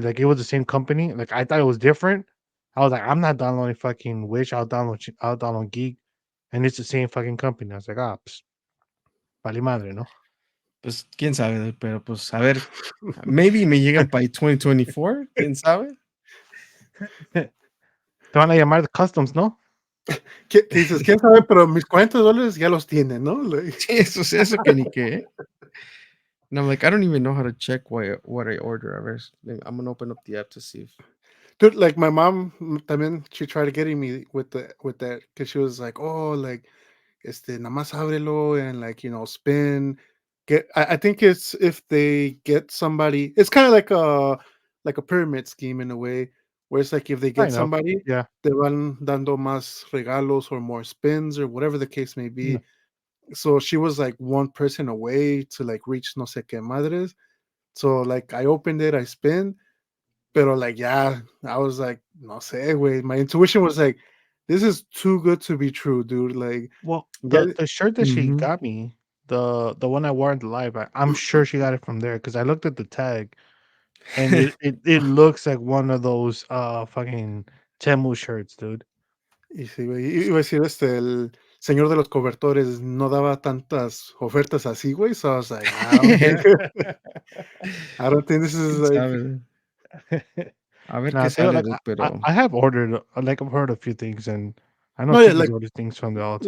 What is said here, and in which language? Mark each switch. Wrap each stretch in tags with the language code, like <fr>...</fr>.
<en>like it was the same company. Like I thought it was different. I was like, I'm not downloading fucking Wish. I'll download Geek, and it's the same fucking company. I was like, ah, pues, vale madre, ¿no?</en> <es>Pues quién sabe, dude, pero pues a ver, maybe me llegan by 2024, quién sabe. Te van a llamar de customs, ¿no? ¿Qué dices? ¿Quién sabe? Pero mis $40 ya los tienen, ¿no?</es> <en>Like,</en> <es>Sí, eso que ni qué.</es> <en>And I'm like, I don't even know how to check what I order. A ver, I'm gonna open up the app to see if. dude, like my mom también, she tried getting me with that because she was like, oh, like, nada más ábrelo and like, spin. I think it's if they get somebody, it's kind of like a pyramid scheme in a way, where it's like if they get Kind of. somebody, Yeah. te van dando más regalos or more spins or whatever the case may Yeah. be. So she was like one person away to like reach no sé qué madres. So like I opened it, I spin, pero like yeah, I was like, no sé, güey. My intuition was like, this is too good to be true, dude. Like, Well, yeah, the shirt that she Mhm. got me, the one I wore in the live, I'm sure she got it from there because I looked at the tag and it looks like one of those fucking Temu shirts, dude.</en> <es>y sí, güey. Iba a decir el señor de los cobertores no daba tantas ofertas así, güey.</es> <en>So I was like, I don't think, I don't think this is</en> <es>Quién</es> <en>like,</en> <es>sabe. A ver</es> <en>Nah,</en> <es>qué</es> <en>they were like dude, pero I have ordered like I've heard a few things and I know no, yeah, Chiquis orders things from there all the</en>